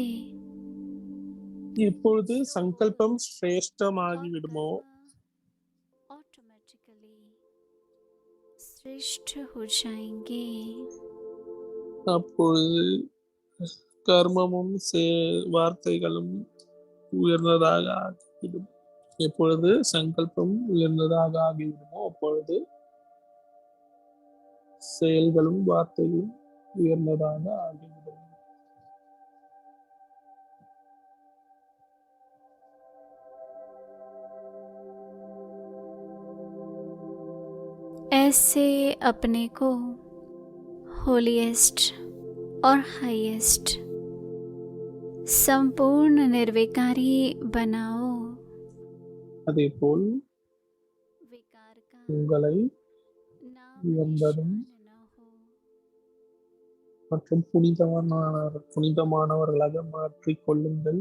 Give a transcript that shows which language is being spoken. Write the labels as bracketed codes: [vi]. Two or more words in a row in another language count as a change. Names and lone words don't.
[ta] எப்பொழுது சங்கல்பம் சிரேஷ்டமாகிவிடுமோ [hi] ऑटोमेटिकली श्रेष्ठ हो जाएंगे [ta] அப்பொழுது கர்மமும் வார்த்தைகளும் உயர்ந்ததாக ஆகிவிடும். எப்பொழுது சங்கல்பம் உயர்ந்ததாக ஆகிவிடுமோ அப்பொழுது செயல்களும் வார்த்தைகளும் உயர்ந்ததாக ஆகிவிடும். [hi] ऐसे अपने को होलीएस्ट और हाईएस्ट संपूर्ण निर्विकारी बनाओ [ta] அதேபோல் [hi] विकार का [ta] உங்களை [hi] नाम [ta] உயர்ந்ததும் [hi] निशान न हो [ta] மற்றும் புனிதமானவர்களாக மாற்றிக் கொள்ளுங்கள்.